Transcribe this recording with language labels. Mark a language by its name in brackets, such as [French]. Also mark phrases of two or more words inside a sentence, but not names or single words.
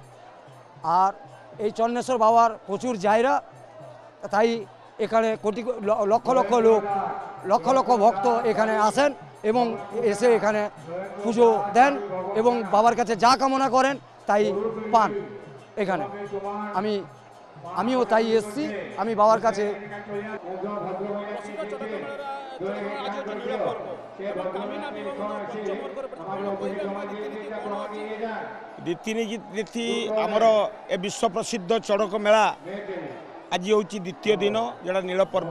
[Bangla] আর এই চন্দ্রেশ্বর বাবার প্রচুর জায়গা, তাই এখানে লক্ষ লক্ষ লোক, লক্ষ লক্ষ ভক্ত এখানে আসেন এবং এসে এখানে পুজো দেন এবং বাবার কাছে যা কামনা করেন তাই পান। এখানে আমিও তাই এসছি। আমি বাবার কাছে [Odia] ରୀତିନୀତି ଆମର ଏ ବିଶ୍ୱ ପ୍ରସିଦ୍ଧ ଚଡ଼କ ମେଳା ଆଜି ହେଉଛି ଦ୍ୱିତୀୟ ଦିନ, ଯେଉଁଟା ନୀଳ ପର୍ବ।